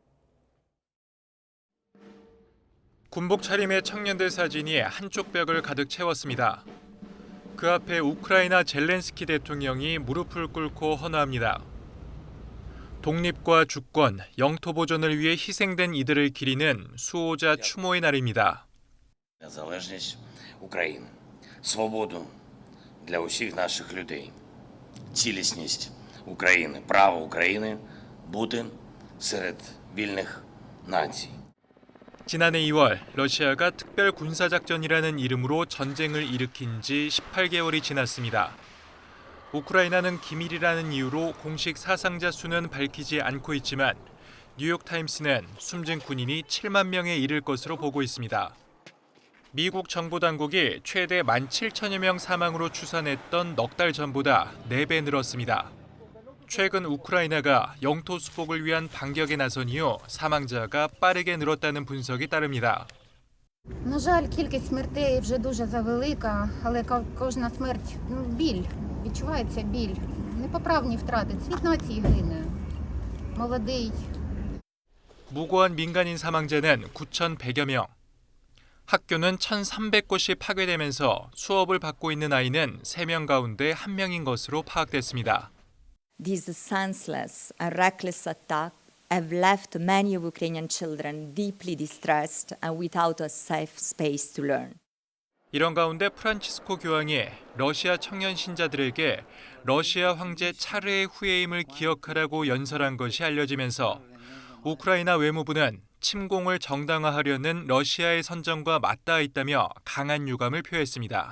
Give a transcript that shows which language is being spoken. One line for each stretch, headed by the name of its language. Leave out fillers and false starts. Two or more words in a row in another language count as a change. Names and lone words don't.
Korean: 군복 차림의 청년들 사진이 한쪽 벽을 가득 채웠습니다. 그 앞에 우크라이나 젤렌스키 대통령이 무릎을 꿇고 헌화합니다. 독립과 주권, 영토 보존을 위해 희생된 이들을 기리는 수호자 추모의 날입니다.
Ukrainian: Незалежність України, свободу для усіх наших людей, цілісність України, право України бути серед вільних націй.
Korean: 지난해 2월 러시아가 특별 군사작전이라는 이름으로 전쟁을 일으킨 지 18개월이 지났습니다. 우크라이나는 기밀이라는 이유로 공식 사상자 수는 밝히지 않고 있지만 뉴욕타임스는 숨진 군인이 7만 명에 이를 것으로 보고 있습니다. 미국 정부 당국이 최대 17,000여 명 사망으로 추산했던 넉 달 전보다 4배 늘었습니다. 최근 우크라이나가 영토 수복을 위한 반격에 나선 이후 사망자가 빠르게 늘었다는 분석이 따릅니다.
Ukrainian: На жаль, кількість смертей вже дуже завелика, але кожна смерть – біль, відчувається біль. Непоправні втрати, цвіт нації гине, молодий.
Korean: 무고한 민간인 사망자는 9,100여 명. 학교는 1,300곳이 파괴되면서 수업을 받고 있는 아이는 3명 가운데 1명인 것으로 파악됐습니다.
English: This senseless and reckless attack have left many Ukrainian children deeply distressed and without a safe space to learn.
Korean: 이런 가운데 프란치스코 교황이 러시아 청년 신자들에게 러시아 황제 차르의 후예임을 기억하라고 연설한 것이 알려지면서 우크라이나 외무부는 침공을 정당화하려는 러시아의 선정과 맞닿아 있다며 강한 유감을 표했습니다.